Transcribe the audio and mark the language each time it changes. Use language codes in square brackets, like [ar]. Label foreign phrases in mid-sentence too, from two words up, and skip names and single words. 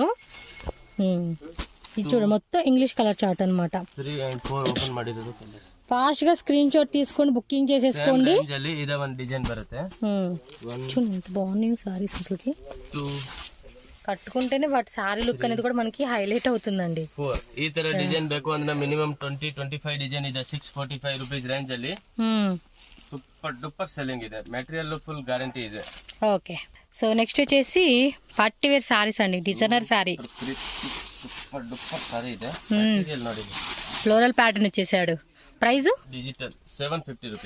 [te] ఇది చూడ మొత్తం [en] English colour chart [te] అనమాట. ఫాస్ట్ గా [en] screen shot [te] తీసుకొని బుకింగ్ చేసేసుకోండి. డిజైన్ బರುತ್ತೆ, చూడండి ఎంత బాగున్నాయి సారీస్ అసలుకి. కట్టుకుంటేనే వాటి సారీ లుక్ అనేది కూడా మనకి హైలైట్ అవుతుందండి. [kn] ఈ ತರ ಡಿಸೈನ್ ಬೇಕು ಅಂದ್ರೆ ಮಿನಿಮಮ್ 20-25 ಡಿಸೈನ್ ಇದೆ. 645 [en] rupees range [kn] ಅಲ್ಲಿ [en] super duper selling [kn] ಇದೆ. [en] material full guarantee [kn] ಇದೆ. [te] ఓకే, సో నెక్స్ట్ వచ్చేసి [en] party wear sarees [te] అండి, [en] designer saree. super duper saree [kn] ಇದೆ. మెటీరియల్ ನೋಡಿ, [en] floral pattern [te] ఇచ్చేసాడు. ప్రైజు డిజిటల్ 750 రూపీస్.